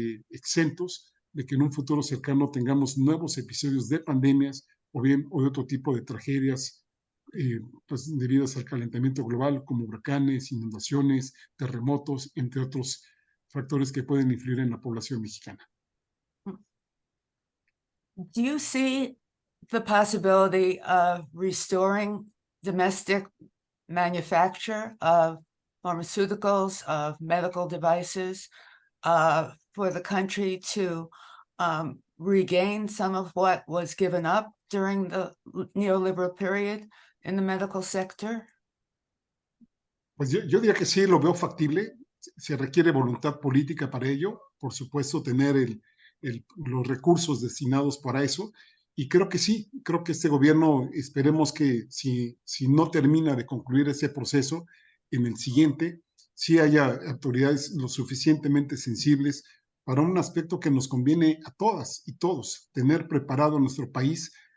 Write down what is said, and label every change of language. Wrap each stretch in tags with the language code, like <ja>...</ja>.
<es>exentos de que en un futuro cercano tengamos nuevos episodios de pandemias o bien o de otro tipo de tragedias pues debidas al calentamiento global, como huracanes, inundaciones, terremotos, entre otros factores que pueden influir en la población mexicana.</es> <en>Do you see the possibility of restoring domestic manufacture of pharmaceuticals, of medical devices, for the country to regain some of what was given up during the neoliberal period in the medical sector?</en> <es>Pues yo diría que sí, lo veo factible. Se requiere voluntad política para ello. Por supuesto, tener los recursos destinados para eso. Y creo que sí, creo que este gobierno, esperemos que si no termina de concluir ese proceso, en el siguiente, sí haya autoridades lo suficientemente sensibles para un aspecto que nos conviene a todas y todos, tener preparado nuestro país</es>